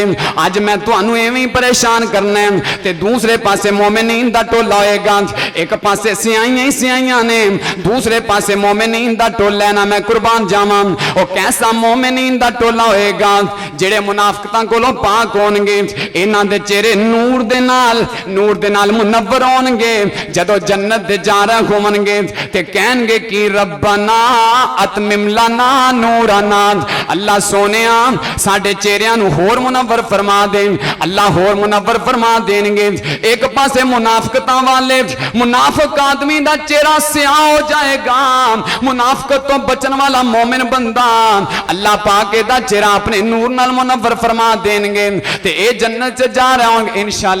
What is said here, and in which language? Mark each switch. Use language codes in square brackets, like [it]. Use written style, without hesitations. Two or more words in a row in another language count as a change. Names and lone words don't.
[pa] اج میں تہانوں ایویں ہی پریشان کرنا ہے تے دوسرے پاسے مومنین دا ٹولا ہوئے گا، ایک پاسے سیاہیاں ہی سیاہیاں نے دوسرے پاسے مومنین دا ٹولا ہے نا. میں قربان جاواں او کیسا مومنین دا ٹولا ہوئے گا جیہڑے منافقاں کولوں پاک ہونگے، انہاں دے چہرے نور دے نال منور ہونگے، جدوں جنت دے جا رہے ہونگے تے کہنگے کہ [ar] ربنا أتمم لنا نورنا, [pa] اللہ سوہنیا ساڈے چہریاں نوں ہور منور فرما دے، اللہ ہور منور فرما دینگے. ایک پاسے منافقتاں والے منافق آدمی دا چہرہ سیاہ ہو جائے گا، منافقت توں بچن والا مومن بندہ اللہ پاک دا چہرہ اپنے نور نال منور فرما دینگے تے اے جنت چ جا رہے ہونگے ان شاء اللہ.